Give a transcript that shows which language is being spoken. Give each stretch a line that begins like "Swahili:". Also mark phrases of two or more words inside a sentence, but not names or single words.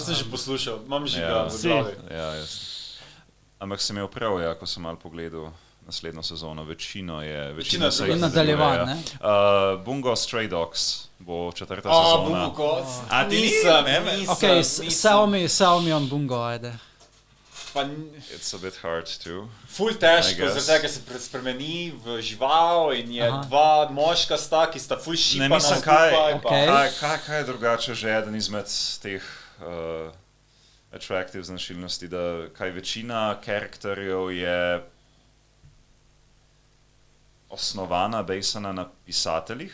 Slovenian: To sem že poslušal, imam že ga v glavi. Ja, ampak sem imel prav, ja, ko sem malo pogledal naslednjo sezono, večina se jih nadaljevan, ne? Bungo Stray Dogs bo 4. sezona. Bungo, a ti nisem. Ok, Xiaomi on Bungo, ajde.
English: It's a bit hard too.
Slovenian: Ful težko, zaradi tega se spremeni v žival in je dva moška sta, ki sta ful šipana. Ne, mislim, kaj je drugače že eden izmed teh attractive značilnosti, da kaj večina karakterjev je osnovana, basana na pisateljih.